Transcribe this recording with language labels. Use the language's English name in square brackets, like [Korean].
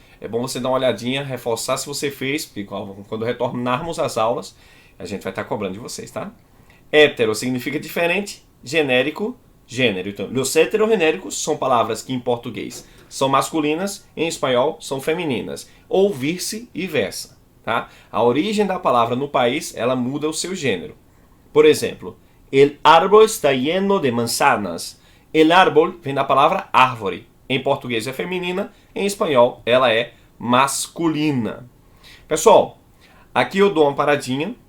[Portuguese] É bom você dar uma olhadinha, reforçar se você fez, porque quando retornarmos às aulas, a gente vai estar cobrando de vocês, tá? Hétero significa diferente, genérico, gênero. Então, os heterogenéricos são palavras que em português são masculinas, em espanhol são femininas, ou vice-versa, tá? A origem da palavra no país, ela muda o seu gênero. [Spanish] Por exemplo, el árbol está lleno de manzanas. [Portuguese] El árbol vem da palavra árvore. Em português é feminina, em espanhol ela é masculina. Pessoal, aqui eu dou uma paradinha.